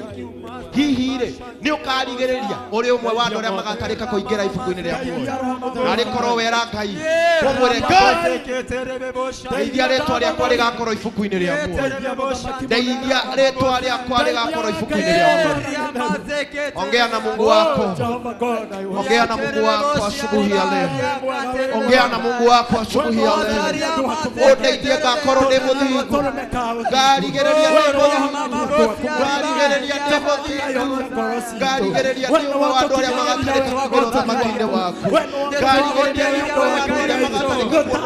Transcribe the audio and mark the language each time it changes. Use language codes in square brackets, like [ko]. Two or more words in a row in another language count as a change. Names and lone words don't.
[ki] Hihi rĩ nĩ ũkarigĩrĩria ũrĩ ũmwe wa andũ arĩa magatarĩka kũingĩra ibuku-inĩ rĩa muoyo? Narĩ korwo wera Ngai ũmwĩre Ngai, ndeithia rĩtwa rĩakwa rĩgakorwo ibuku-inĩ rĩa muoyo, ndeithia rĩtwa rĩakwa rĩgakorwo ibuku-inĩ rĩa muoyo. [sw] Ongea na Mungu wako, ongea na Mungu wako asubuhi ya leo, ongea na Mungu wako asubuhi ya leo. [ki] Ũndeithie ngakorwo ndĩ mũthingu, ngarigĩrĩria ndĩ mũthingu, ngarigĩrĩria ndĩ mũthingu, ngarigĩrĩria ndĩ ũmwe wa andũ arĩa magatarĩka kũingĩra ũthamaki-inĩ waku, ngarigĩrĩria ndĩ ũmwe wa andũ arĩa magatarĩka